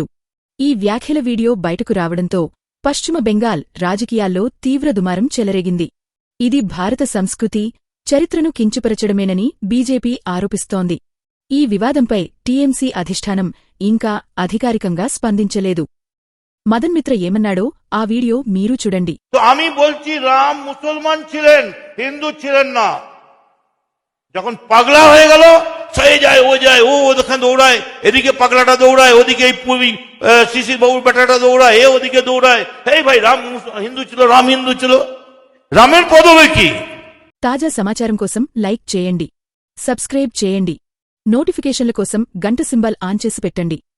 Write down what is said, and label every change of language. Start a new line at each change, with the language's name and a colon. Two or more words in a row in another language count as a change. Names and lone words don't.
Telugu: ఈ వ్యాఖ్యల వీడియో బయటకు రావడంతో పశ్చిమ బెంగాల్ రాజకీయాల్లో తీవ్ర దుమారం చెలరేగింది. ఇది భారత సంస్కృతి, చరిత్రను కించపరచడమేనని బీజేపీ ఆరోపిస్తోంది. ఈ వివాదంపై టీఎంసీ అధిష్టానం ఇంకా అధికారికంగా స్పందించలేదు. మదన్ మిత్ర ఏమన్నాడో ఆ వీడియో మీరు చూడండి.
Bangla: আমি বলছি রাম মুসলমান ছিলেন, হিন্দু ছিলেন না। যখন পাগলা হয়ে গেল, সে যায় ও যায়, ও ওখানে দৌড়ায়, এদিকে পাগলাটা দৌড়ায়, ওদিকে শিশির বাবুর বেটাটা দৌড়ায়, এ ওদিকে দৌড়ায়। এই ভাই রাম হিন্দু ছিল, রাম হিন্দু ছিল, রামের পদবি কি?
Telugu: తాజా సమాచారం కోసం లైక్ చేయండి, సబ్స్క్రైబ్ చేయండి, నోటిఫికేషన్ల కోసం గంట సింబల్ ఆన్ చేసి పెట్టండి.